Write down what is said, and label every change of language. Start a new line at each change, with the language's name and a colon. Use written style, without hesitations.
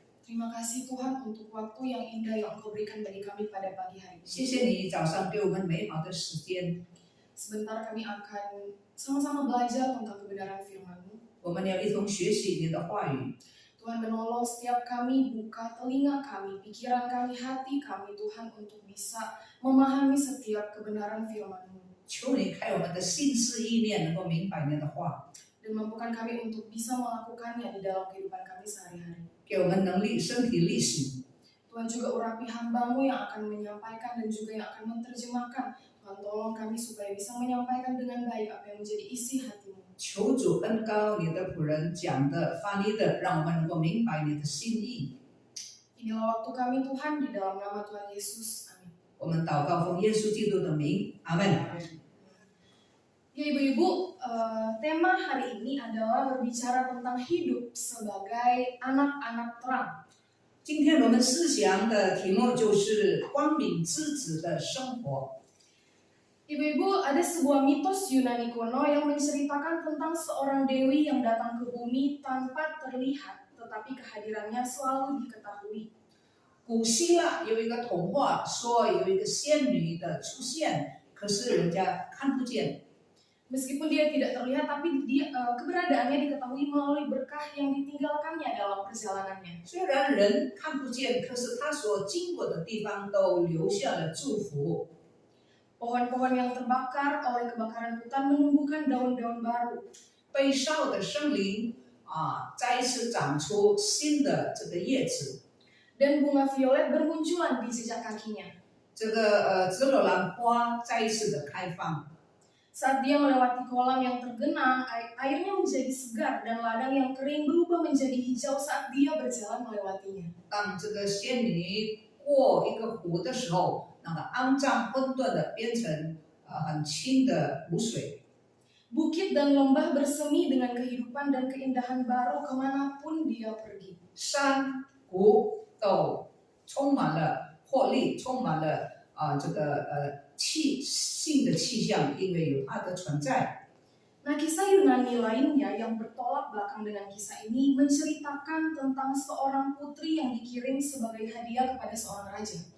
Indonesian: terima kasih Tuhan untuk waktu yang indah yang Engkau berikan bagi kami pada pagi hari ini.
Chinese: 谢谢你早上给我们美好的时间。
Indonesian: Sebentar kami akan sama-sama belajar tentang kebenaran firman-Mu.
Chinese: 我们要一同学习你的话语。
Indonesian: Tuhan menolong setiap kami, buka telinga kami, pikiran kami, hati kami Tuhan untuk bisa memahami setiap kebenaran firman-Mu.
Chinese: 求你开我们的心思意念，能够明白你的话，
Indonesian: Dan mampukan kami untuk bisa melakukannya di dalam kehidupan kami sehari-hari.
Chinese: 给我们能力、身体力行。
Indonesian: Tuhan juga urapi hamba-Mu yang akan menyampaikan dan juga yang akan menerjemahkan. Tuhan tolong kami supaya bisa menyampaikan dengan baik apa yang menjadi isi hati-Mu.
Chinese: 求主恩高你的仆人讲的、翻译的，让我们能够明白你的心意。
Indonesian: Inilah waktu kami Tuhan di dalam nama Tuhan Yesus. Amin.
Chinese: 我们祷告奉耶稣基督的名，阿门。
Indonesian: Ya ibu-ibu, tema hari ini adalah berbicara tentang hidup sebagai anak-anak terang.
Chinese: 今天我们思想的题目就是光明之子的生活。
Indonesian: Ibu-ibu, ada sebuah mitos Yunani kuno yang menceritakan tentang seorang dewi yang datang ke bumi tanpa terlihat, tetapi kehadirannya selalu diketahui.
Chinese: 古希腊有一个童话，说有一个仙女的出现，可是人家看不见。
Indonesian: Meskipun dia tidak terlihat, tapi keberadaannya diketahui melalui berkah yang ditinggalkannya dalam perjalanannya.
Chinese: 虽然人看不见，可是他所经过的地方都留下了祝福。
Indonesian: Pohon-pohon yang terbakar oleh kebakaran hutan menumbuhkan daun-daun baru.
Chinese: 被烧的生灵再一次长出新的这个叶子。
Indonesian: Dan bunga violet bermunculan di jejak kakinya.
Chinese: 这个紫罗兰花再一次的开放。
Indonesian: Saat dia melewati kolam yang tergenang, airnya menjadi segar dan ladang yang kering berubah menjadi hijau saat dia berjalan melewatinya.
Chinese: 当这个仙女过一个湖的时候，那个肮脏混沌的变成很清的湖水。
Indonesian: Bukit dan lembah bersemi dengan kehidupan dan keindahan baru kemanapun dia pergi.
Chinese: 山湖都充满了活力，充满了这个新的气象，因为有它的存在。
Indonesian: Nah, kisah Yunani lainnya yang bertolak belakang dengan kisah ini menceritakan tentang seorang putri yang dikirim sebagai hadiah kepada seorang raja.